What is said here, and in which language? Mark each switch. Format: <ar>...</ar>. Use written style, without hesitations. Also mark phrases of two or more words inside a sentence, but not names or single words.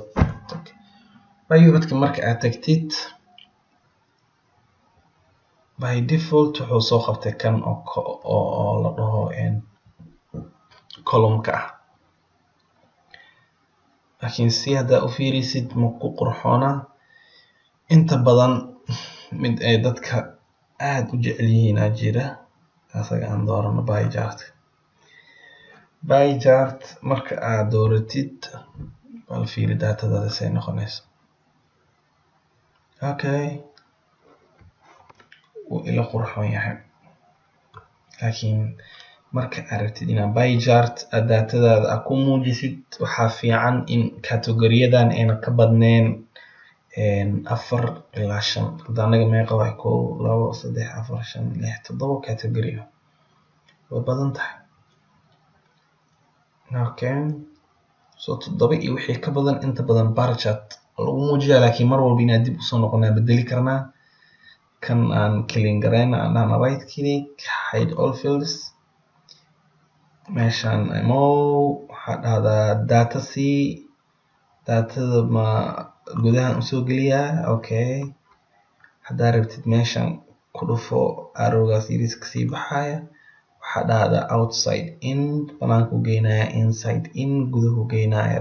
<so>pivotka marka aad tagtid</so> <en>by default</en> <so>wuxuu soo qabtay kan oo la dhaho column-ka laakiin si haddaa u fiirisid ma ku qurxoona. inta badan mid ay dadka aad u jecel yihiin aa jira, asaga aan doorano</so> <en>by chart. by chart</en> <so>marka aad dooratid bal fiiri daatadaada say noqonayso. okay, wuu ila qurxoon yahay, laakiin marka aad rabtid inaad</so> <en>by chart</en> <so>daatadaada aad ku muujisid waxaa fiican in categoriyadan ayna ka badneen 4 ilaa 5. hadda anaga meeqa waay 1 2 3 4 5 6 7 category way badan tahay. okay, so 7 iyo wixii ka badan inta badan</so> <en>bar chart</en> <so>lagu muujiyaa, laakiin mar walba inaad dib usoo noqonaa bedeli karnaa. kan aan clean gareyna aan dhahna</so> <en>right click hide all fields.</en> <so>meeshaan waxaa dhahdaa data c datada ma gudahan usoo geliyaa. okay, haddaa rabtid meeshaan ku dhufo arrowgaas yariska sii baxaya. waxaa dhahdaa outside in banaanku geynaya, inside in guduhu geynaya.</so>